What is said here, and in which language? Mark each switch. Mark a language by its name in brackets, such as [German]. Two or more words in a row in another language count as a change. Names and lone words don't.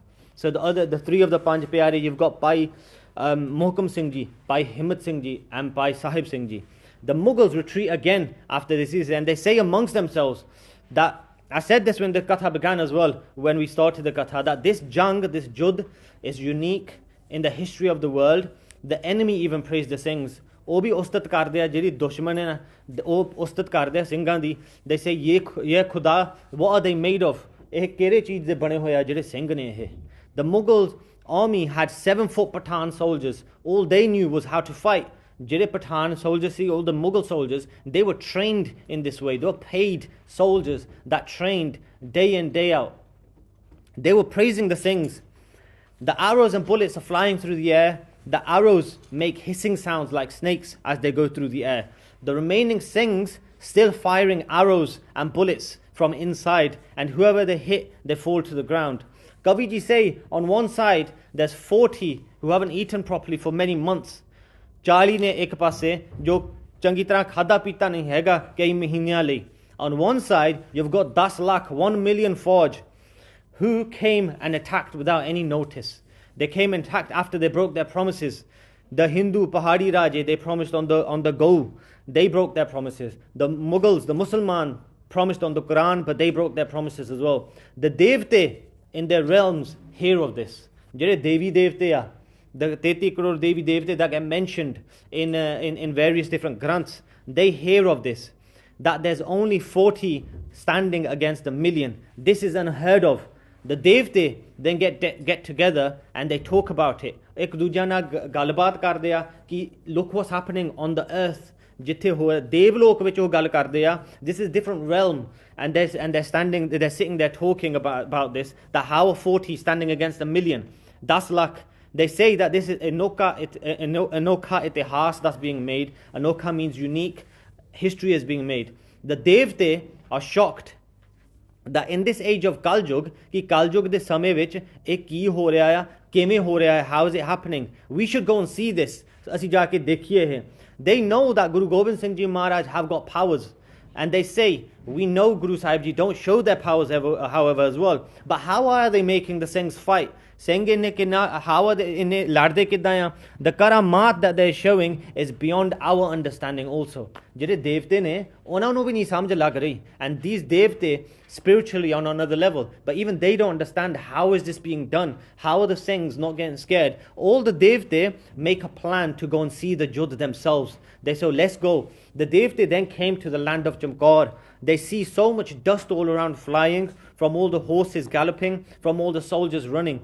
[English] So the 3 of the Panj Pyare, you've got Bhai Mohkam Singh Ji, Bhai Himmat Singh Ji and Bhai Sahib Singh Ji. The Mughals retreat again after this season, and they say amongst themselves that, I said this when the Katha began as well, when we started the Katha, that this Jang, this Judd is unique in the history of the world. The enemy even praised the Singhs. [Punjabi] ਉਹ ਵੀ ਉਸਤਤ ਕਰਦੇ ਆ ਜਿਹੜੀ ਦੁਸ਼ਮਣ ਹੈ ਉਹ ਉਸਤਤ ਕਰਦੇ ਆ ਸਿੰਘਾਂ ਦੀ. [English] They say [Punjabi] ਇਹ ਖੁਦਾ, [English] what are they made of? [Punjabi] ਇਹ ਕਿਹੜੇ ਚੀਜ਼ ਦੇ ਬਣੇ ਹੋਏ ਆ ਜਿਹੜੇ ਸਿੰਘ ਨੇ ਇਹ. [English] The Mughal army had 7-foot Pathan soldiers. All they knew was how to fight. ਜਿਹੜੇ Pathan soldiers, see, all the Mughal soldiers, they were trained in this way. They were paid soldiers that trained day in, day out. They were praising the Singhs. The arrows and bullets are flying through the air. The arrows make hissing sounds like snakes as they go through the air. The remaining Singhs still firing arrows and bullets from inside, and whoever they hit, they fall to the ground. Kaviji say, on one side, there's 40 who haven't eaten properly for many months. [Punjabi] 40 ਨੇ ਇੱਕ ਪਾਸੇ, ਜੋ ਚੰਗੀ ਤਰ੍ਹਾਂ ਖਾਧਾ ਪੀਤਾ ਨਹੀਂ ਹੈਗਾ ਕਈ ਮਹੀਨਿਆਂ ਲਈ. [English] On one side, you've got 10 lakh, 1 million Fauj, who came and attacked without any notice. They came and attacked after they broke their promises. The Hindu Pahadi Raje, they promised on the go, they broke their promises. The Mughals, the Musliman, promised on the Quran, but they broke their promises as well. The Devte in their realms hear of this. [Punjabi] ਜਿਹੜੇ ਦੇਵੀ ਦੇਵਤੇ ਆ, [English] the 33 crore Devi Devte that get mentioned in various different granths, they hear of this, that there's only 40 standing against 1 million. This is unheard of. The Devte then get together and they talk about it. [Punjabi] ਇੱਕ ਦੂਜੇ ਨਾ ਗੱਲਬਾਤ ਕਰਦੇ ਆ ਕਿ [English] look what's happening on the earth. [Punjabi] ਜਿੱਥੇ ਹੋਇਆ ਦੇਵਲੋਕ ਵਿੱਚ ਉਹ ਗੱਲ ਕਰਦੇ ਆ. [English] This is different realm, and they're sitting there talking about this. That how are 40 standing against 1 million? 10 lakh. They say that this is [Punjabi] ਅਨੋਖਾ ਇਤਿਹਾਸ [English] that's being made. Anoka means unique. History is being made. The Devte are shocked that in this age of Kaljug, [Punjabi] ਕਿ ਕਲਜੁਗ ਦੇ ਸਮੇਂ ਵਿੱਚ ਇੱਕ ਕੀ ਹੋ ਰਿਹਾ ਹੈ, ਕਿਵੇਂ ਹੋ ਰਿਹਾ ਹੈ, [English] how is it happening? We should go and see this. [Punjabi] ਅਸੀਂ ਜਾ ਕੇ ਦੇਖੀਏ ਹੈ. [English] They know that Guru Gobind Singh Ji Maharaj have got powers, and they say, we know Guru Sahib Ji don't show their powers however as well. But how are they making the Singhs fight? How are they [Punjabi] ਇਨ ਲੜਦੇ ਕਿੱਦਾਂ? [English] The karamat that they're showing is beyond our understanding also. [Punjabi] ਜਿਹੜੇ ਦੇਵਤੇ ਨੇ, ਉਨ੍ਹਾਂ ਨੂੰ ਵੀ ਨਹੀਂ ਸਮਝ ਲੱਗ ਰਹੀ. [English] And these devte spiritually on another level, but even they don't understand how is this being done. How are the Singhs not getting scared? All the devte make a plan to go and see the Judd themselves. They say, let's go. The devte then came to the land of Chamkaur. They see so much dust all around flying, from all the horses galloping, from all the soldiers running.